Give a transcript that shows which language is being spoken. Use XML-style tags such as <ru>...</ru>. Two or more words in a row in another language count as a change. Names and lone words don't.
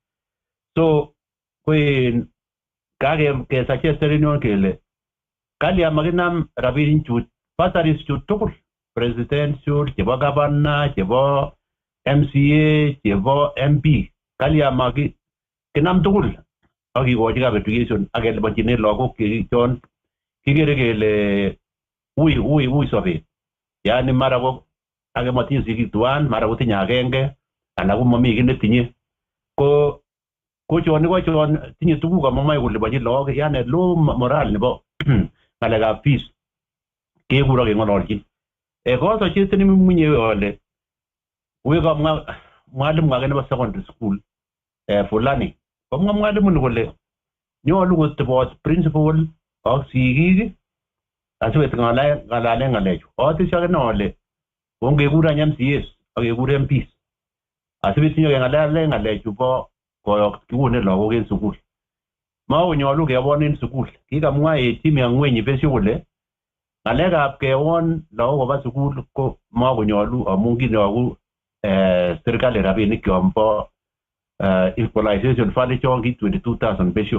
<kln>So koin kage suggest kele kali amakinam rabinik chu pasaris chu tugul presidential chebo governor chebo MCA chebo MP kali amaki kinam tugul ak kikochi kab education ak kelipanchine lagok chon kigere kele ui sobet. Yani mara ko age matinye sigik tuan, mara ko tinye agenge anan ko mami kiy netinye. Ko chon tinye tuguk amamai kolipanchi lagok, yani</kln> <en>low moral</en> <kln>nebo ngalekab fees kekuro keng'ololchin. Koso chetini munye ole we kamwa mwalimu age nebo</kln> <en>secondary school</en> <kln>fulani. Komwa mwalimu ni kole nyolu kotebot principal ak sigik asibet ngalale ngalechu. Atisha ake ole ongekur MCAs ak kekur MPs asibet tinyo kengalale ngalechu bo koyok kikone lagok en sukul. Makonyolu kewon en sukul. Kikamwa</kln> <sw>team ya</sw> <kln>ng'weny besyo kole ngalekab kewon lagok koba sukul ko makonyolu amun kinoku serikali rabinik chombo</kln> <en>equalization fund</en> <kln>chon ki 22,000 besyo.</kln>